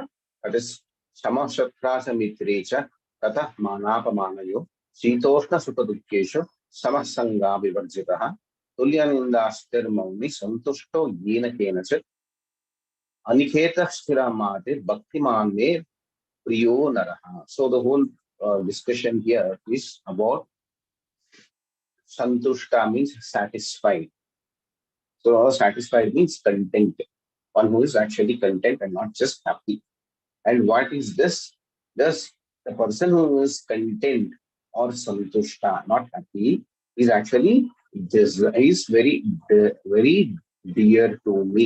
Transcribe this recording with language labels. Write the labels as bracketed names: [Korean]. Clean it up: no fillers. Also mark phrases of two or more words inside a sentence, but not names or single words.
[English] That is [Sanskrit] समः शत्रौ च मित्रे च तथा मानापमानयोः शीतोष्ण सुखदुःखेषु समः सङ्गविवर्जितः तुल्यनिन्दास्तुतिः मौनी सन्तुष्टो येन केनचित् अनिकेतः स्थिरमतिः भक्तिमान् मे प्रियो नरः. [English] So the whole discussion here is about Santushta means satisfied. So satisfied means content. One who is actually content and not just happy. And what is this? This the person who is content or santushta, not happy, is actually is very dear to me.